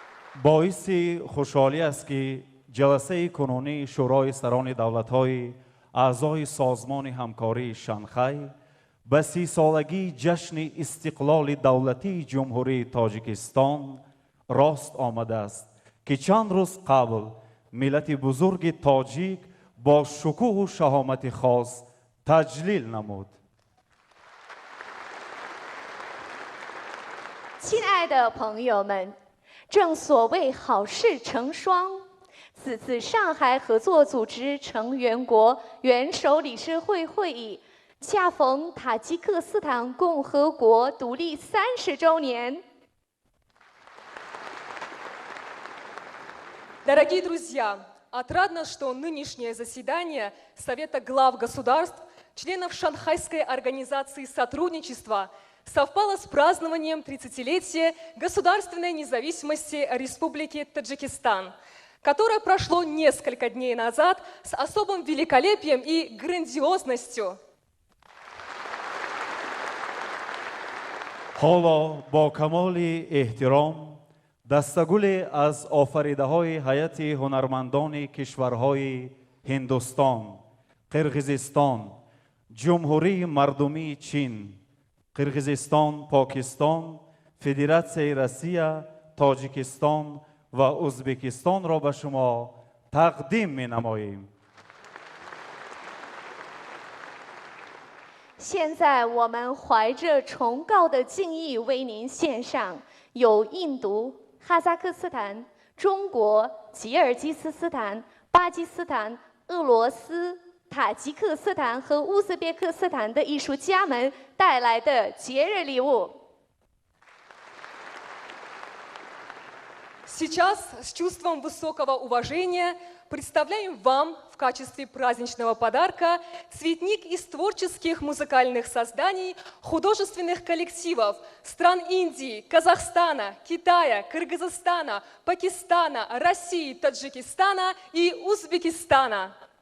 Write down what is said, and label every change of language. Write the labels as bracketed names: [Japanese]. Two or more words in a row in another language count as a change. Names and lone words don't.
[Tajik] боиси хушҳолӣ аст ки ҷаласаи кунунии шӯрои сарони давлатҳои аъзои созмони ҳамкории шанхай ба 30-солагии ҷашни истиқлоли давлатии ҷумҳурии тоҷикистон рост омадааст ки чанд рӯз қабл миллати бузурги тоҷик бо шукӯҳу шаҳомати хос таҷлил намуд. [Chinese] 亲爱的朋友们，正所谓好事成双。此次上海合作组织成员国元首理事会会议，恰逢塔吉克斯坦共和国独立30周年。 [Russian] Дорогие друзья, отрадно, что нынешнее заседание Совета глав государств, членов Шанхайской организации сотрудничества, совпало с празднованием 30-летия государственной независимости Республики Таджикистан, которое прошло несколько дней назад с особым великолепием и грандиозностью. [Tajik] ҳоло бо камоли эҳтиром дастагуле аз офаридаҳои ҳайати ҳунармандони кишварҳои ҳиндустон, қирғизистон, ҷумҳурии мардумии чин, қирғизистон, покистон, федератсияи Россия, тоҷикистон ва узбекистонро ба шумо тақдим менамоем. [Chinese] 现在我们怀着崇高的敬意为您献上有印度、哈萨克斯坦、中国、吉尔吉斯斯坦、巴基斯坦、俄罗斯、塔吉克斯坦和乌兹别克斯坦的艺术家们带来的节日礼物。 [Russian] Сейчас с чувством высокого уважения представляем вам в качестве праздничного подарка цветник из творческих музыкальных созданий художественных коллективов стран Индии, Казахстана, Китая, Кыргызстана, Пакистана, России, Таджикистана и Узбекистана.